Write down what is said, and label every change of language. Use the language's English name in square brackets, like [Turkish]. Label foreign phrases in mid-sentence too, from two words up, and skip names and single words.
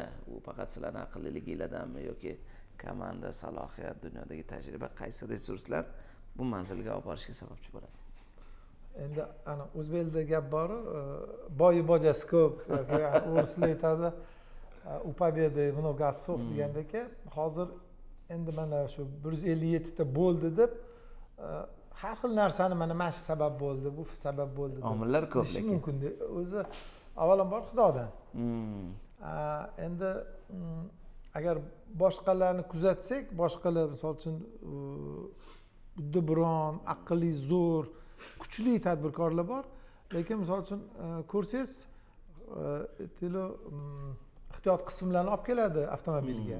[Uzbek] U faqat sizlarning aqlliligingizdanmi yoki komanda, salohiyat, dunyodagi tajriba, qaysi resurslar bu manzilga olib borishga sababchi bo'ladi? Endi ana o'zbekda gap bor, boyi bojasi ko'p yoki o'rislar aytadi, u [Russian] победы много отцов [Uzbek] degandek, hozir endi mana shu 157 ta bo'ldi deb har xil narsani mana shu sabab bo'ldi, bu sabab bo'ldi deb. Omillar ko'p lekin. Mumkin. O'zi avvalambor Xudodan. Endi agar boshqalarni kuzatsak, boshqalar misol uchun biron aqlli, zo'r, kuchli tadbirkorlar bor, lekin misol uchun ko'rsangiz, ehtiyot qismlarni olib keladi avtomobilga.